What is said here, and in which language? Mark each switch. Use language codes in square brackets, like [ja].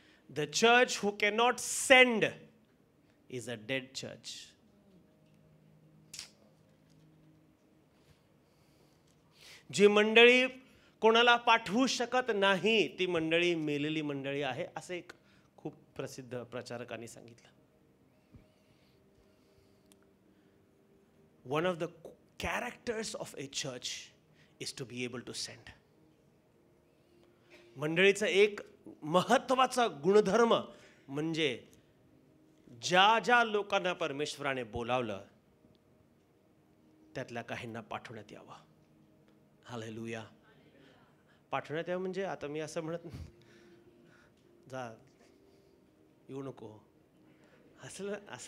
[en] The church who cannot send is a dead church. [mr] जी मंडळी कोणाला पाठवू शकत नाही ती मंडळी मेलेली मंडळी आहे, असे एक खूप प्रसिद्ध प्रचारकांनी सांगितलं. [en] One of the characters of a church is to be able to send. [mr] मंडळीचा एक महत्त्वाचा गुणधर्म म्हणजे ज्या ज्या लोकांना परमेश्वराने बोलावलं त्यातल्या काहींना पाठवण्यात यावं. हालेलुया. पाठवण्यात यावं म्हणजे आता मी असं म्हणत जा येऊ नको असलं.